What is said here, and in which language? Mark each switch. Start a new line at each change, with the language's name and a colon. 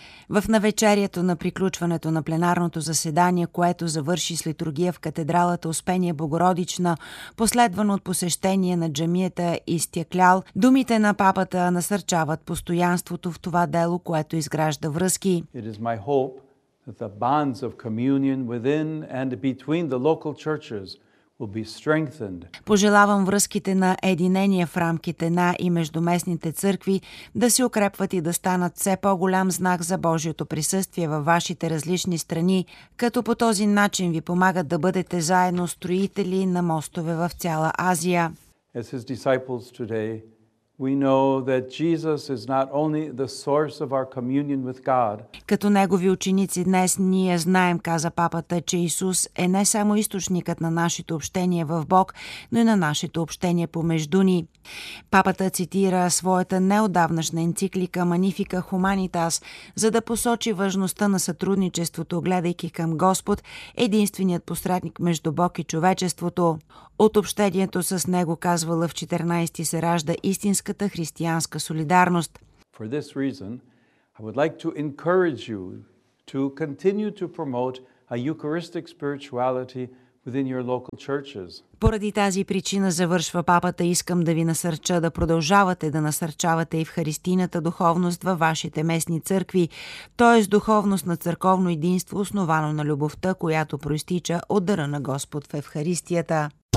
Bulgarian: В навечерието на приключването на пленарното заседание, което завърши с литургия в катедралата Успение Богородична, последвано от посещение на джамията Изтяклял, думите на папата насърчават постоянството в това дело, което изгражда връзки.
English: It is my hope that the bonds of communion within and between the local churches will be strengthened.
Bulgarian: Пожелавам връзките на единение в рамките на и между местните църкви да се укрепват и да станат все по-голям знак за Божието присъствие във вашите различни страни, като по този начин ви помагат да бъдете заедно строители на мостове в цяла Азия.
English: As his disciples today, We know that Jesus is not only the source of our communion with God.
Bulgarian: Като негови ученици днес ние знаем, каза папата, че Исус е не само източникът на нашето общение в Бог, но и на нашето общение помежду ни. Папата цитира своята неотдавнашна енциклика Magnifica Humanitas, за да посочи важността на сътрудничеството, гледайки към Господ, единственият посредник между Бог и човечеството. От общението с него, казва Лъв 14, се ражда истинската християнска солидарност.
English: For this reason, I would like to encourage you to continue to promote a Eucharistic spirituality within your local churches.
Bulgarian: Поради тази причина, завършва папата, искам да ви насърча да продължавате да насърчавате евхаристийната духовност във вашите местни църкви, т.е. духовност на църковно единство, основано на любовта, която проистича от дъра на Господ в евхаристията.